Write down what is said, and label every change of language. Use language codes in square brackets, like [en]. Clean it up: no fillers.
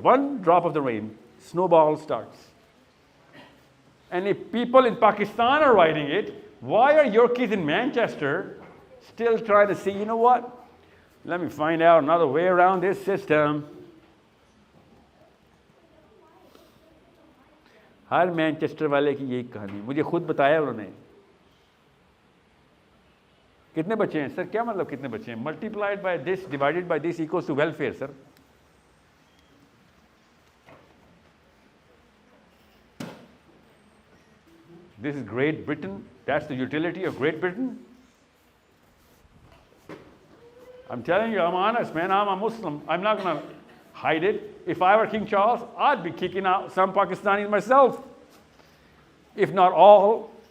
[en] One drop of the rain, snowball starts. And if people in Pakistan are writing it, why are your kids in Manchester still trying to say, you know what? Let me find out another way around this system. [hi] हर Manchester वाले की यही कहानी मुझे खुद बताया उन्होंने कितने बच्चे हैं सर क्या मतलब कितने बच्चे हैं [en] multiplied by this divided by this equals to welfare [hi] sir [en] This is Great Britain. That's the utility of Great Britain. I'm telling you, I'm honest, man. I'm a Muslim. I'm not going to hide it. If I were King Charles, I'd be kicking out some Pakistanis myself. If not all.